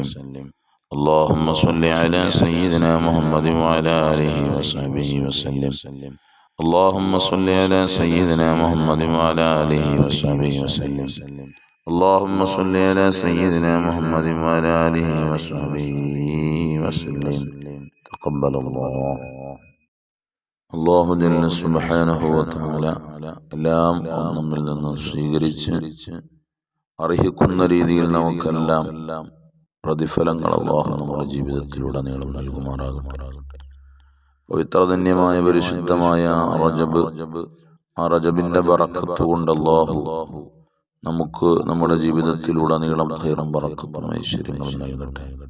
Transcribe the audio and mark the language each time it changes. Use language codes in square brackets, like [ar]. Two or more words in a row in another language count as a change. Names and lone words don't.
[ar] اللهم صل على سيدنا محمد وعلى آله وصحبه وسلم. اللهم صل على سيدنا محمد وعلى آله وصحبه وسلم. اللهم صل على سيدنا محمد وعلى آله وصحبه وسلم. تقبل الله. [ml] അല്ലാഹു [ar] جل سبحانه وتعالى [ml] എല്ലാം നമ്മിൽ നിന്ന് സ്വീകരിച്ച് അർഹിക്കുന്ന രീതിയിൽ നമുക്കെല്ലാം പ്രതിഫലങ്ങൾ അല്ലാഹു നമ്മുടെ ജീവിതത്തിലുടനീളം നൽകുമാറാകട്ടെ. പവിത്രധന്യമായ പരിശുദ്ധമായ റജബ്, ആ റജബിന്റെ ബറക്കത്ത് കൊണ്ട് അല്ലാഹു നമുക്ക് നമ്മുടെ ജീവിതത്തിലുടനീളം ഖൈറും ബറക്കത്തും ഐശ്വര്യങ്ങളും നൽകട്ടെ.